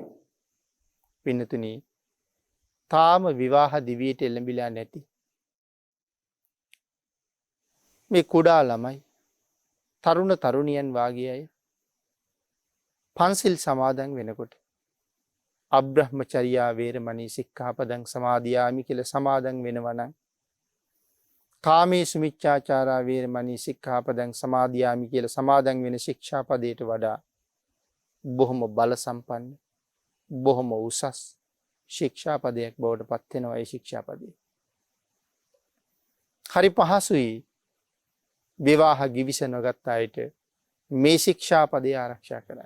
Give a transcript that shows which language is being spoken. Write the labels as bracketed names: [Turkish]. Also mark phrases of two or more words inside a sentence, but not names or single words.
[Sinhala] පින්නතුනි, තාම විවාහ දිවියට එළඹිලා නැති මේ කුඩා ළමයි තරුණ තරුණියන් වාගේ අය පන්සිල් සමාදන් වෙනකොට [Pali] අබ්‍රහ්මචර්යා වේරමණී සික්ඛාපදං සමාදියාමි [Sinhala] කියලා සමාදන් වෙනවා නම් [Pali] කාමේසු මිච්ඡාචාරා වේරමණී සික්ඛාපදං සමාදියාමි [Sinhala] කියලා සමාදන් වෙන ශික්ෂාපදයට වඩා බොහොම බල සම්පන්න බොහොම උසස් ශික්ෂාපදයක් බවට පත් වෙනවා ඒ ශික්ෂාපදය. හරි පහසුයි විවාහ ගිවිස නොගත් අයට මේ ශික්ෂාපදය ආරක්ෂා කරන්න.